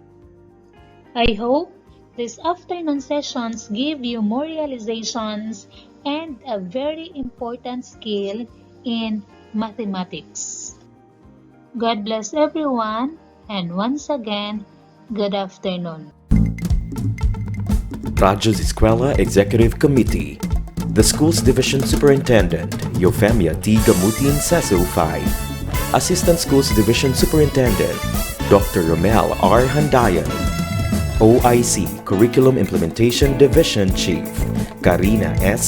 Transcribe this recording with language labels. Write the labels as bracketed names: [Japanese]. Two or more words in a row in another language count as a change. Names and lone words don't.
[English] I hope these afternoon sessions give you more realizations and a very important skill in mathematics. God bless everyone, and once again, good afternoon. Radyo Z-eskwela Executive Committee, the School's Division Superintendent, Eufemia T. Gamutin Seso 5, Assistant Schools Division Superintendent, Dr. Romel R. Handayan, OIC Curriculum Implementation Division Chief, Karina S.